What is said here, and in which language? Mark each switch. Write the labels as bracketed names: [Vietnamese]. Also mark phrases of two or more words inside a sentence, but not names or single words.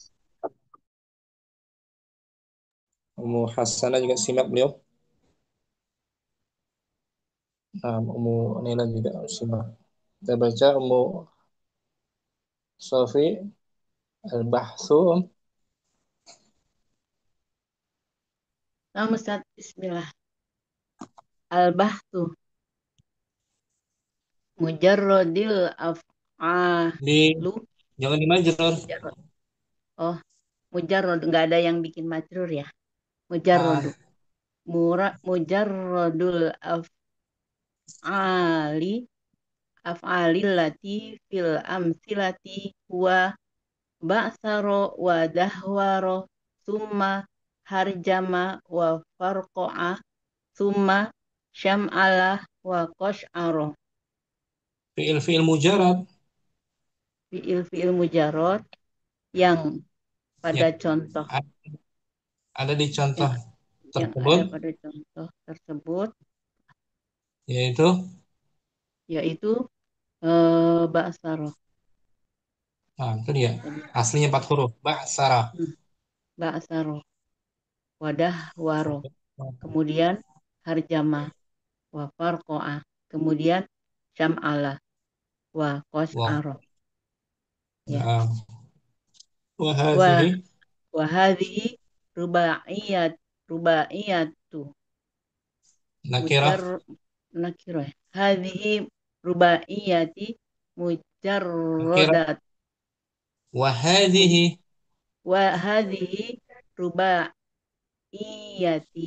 [Indonesian] Ummu Hasanah juga simak beliau. Nah, Ummu Nila juga simak. Kita baca Ummu Sofi Al-Bahsu. Nah, Ustaz, bismillah. [Arabic] البحث مجرد Di af'alu. [Indonesian] jangan dimajrur. Mujarrod. Oh, mujarrod nggak ada yang bikin majrur ya. Ah, [Arabic] Mujarrodu. مجرد الأفعال الأفعال التي في الأمثلة هو بعثر ودحرج ثم هرجم وفرقع ثم شمعل وقشعر. فعل مجرد فعل مجرد [Indonesian] yang pada yang contoh ada di contoh yang tersebut, ada pada contoh tersebut yaitu yaitu ba'saro itu dia. tadi. Aslinya 4 huruf. Ba'sara. [Arabic] بعثر ودحرج, kemudian هرجم وفرقع, kemudian شمعل و Wah. qas'aro ya. [Indonesian] Nah, [Arabic] wa wa hadhihi وهذه رباعية nakirah. مجر نكرة هذه رباعية Nakirah. mujarrodat وهذه وهذه رباعية مجردات. وهذه رباعية مجردات. وهذه ياتي